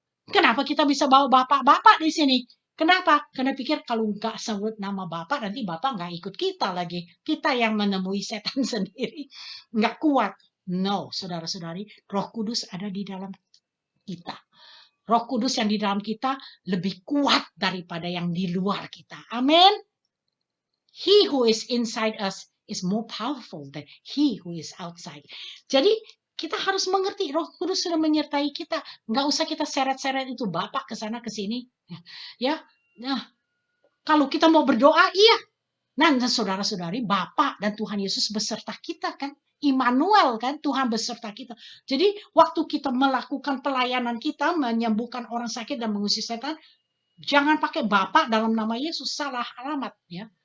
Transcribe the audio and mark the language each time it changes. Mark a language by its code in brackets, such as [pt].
[id] Kenapa kita bisa bawa Bapak-Bapak di sini? Kenapa? Karena pikir kalau nggak sebut nama Bapak, nanti Bapak nggak ikut kita lagi. Kita yang menemui setan sendiri. Nggak kuat. No, saudara-saudari, Roh Kudus ada di dalam kita. Roh Kudus yang di dalam kita lebih kuat daripada yang di luar kita. Amin. [en] He who is inside us is more powerful than he who is outside. [id] Jadi, kita harus mengerti Roh Kudus sudah menyertai kita. Nggak usah kita seret-seret itu Bapak ke sana ke sini. Ya. Nah, kalau kita mau berdoa, iya. Nah, saudara-saudari, Bapak dan Tuhan Yesus beserta kita kan. Immanuel kan, Tuhan beserta kita. Jadi, waktu kita melakukan pelayanan kita, menyembuhkan orang sakit dan mengusir setan, jangan pakai Bapak dalam nama Yesus, salah alamat ya.